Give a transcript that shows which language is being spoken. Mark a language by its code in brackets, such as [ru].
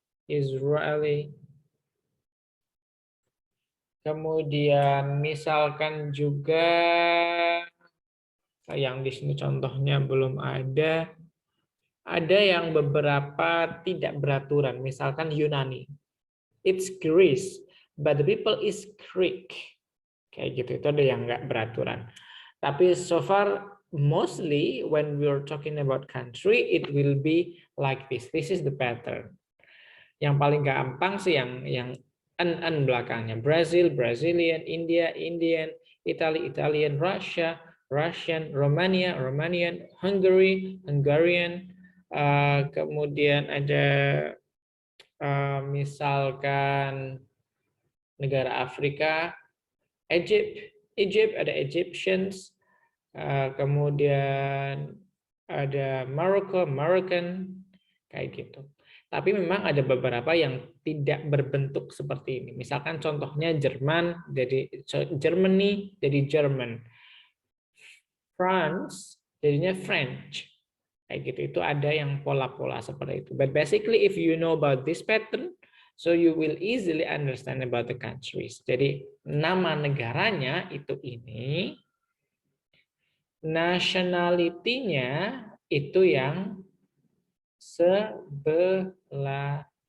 [en] Israeli. [id] Kemudian misalkan juga yang di sini contohnya belum ada. Ada yang beberapa tidak beraturan, misalkan Yunani. [en] It's Greece, but the people is Greek. [id] Kayak gitu, itu ada yang nggak beraturan. [en] Tapi so far, mostly when we are talking about country, it will be like this. This is the pattern. [id] Yang paling gampang sih yang n belakangnya. [en] Brazil, Brazilian, India, Indian, Italy, Italian, Russia, Russian, Romania, Romanian, Hungary, Hungarian. [id] Kemudian ada misalkan negara Afrika, Egypt ada Egyptians, kemudian ada Morocco, Moroccan, kayak gitu. Tapi memang ada beberapa yang tidak berbentuk seperti ini. Misalkan contohnya Jerman, jadi Germany jadi German, France jadinya French. Kayak gitu, itu ada yang pola-pola seperti itu. [en] But basically if you know about this pattern, so you will easily understand about the countries. [id] Jadi nama negaranya itu ini, nationality-nya itu yang sebelahnya.